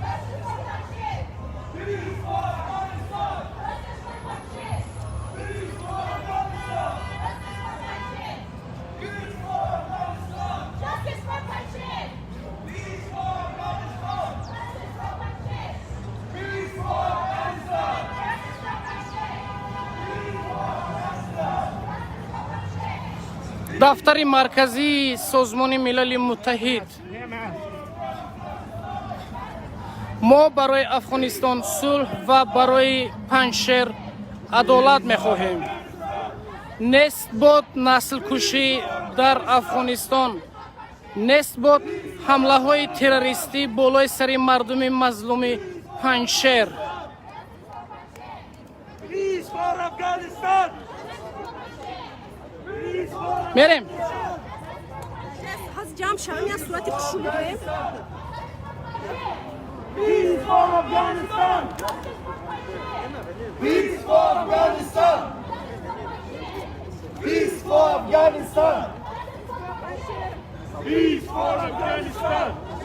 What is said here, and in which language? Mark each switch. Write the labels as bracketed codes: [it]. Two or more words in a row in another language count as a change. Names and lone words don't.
[en] Peace for Afghanistan! Peace for Afghanistan! Peace for Afghanistan! Justice for Panjshir! Peace for Afghanistan! Justice for Panjshir! Peace for Afghanistan! [tg] дафтари марказии созмони милали муттаҳид мо барои афғонистон сулҳ ва барои панҷшер адолат мехоҳем. нест бод наслкушӣ дар афғонистон, нест бод ҳамлаҳои террористӣ болои сари мардуми мазлуми панҷшер. [en] Peace for Afghanistan! [tg] мерем ҳаз ҷамъ шавем аз сурати пушу бироем. [en] Peace for Afghanistan! Peace for Afghanistan! Peace for Afghanistan! Peace for Afghanistan!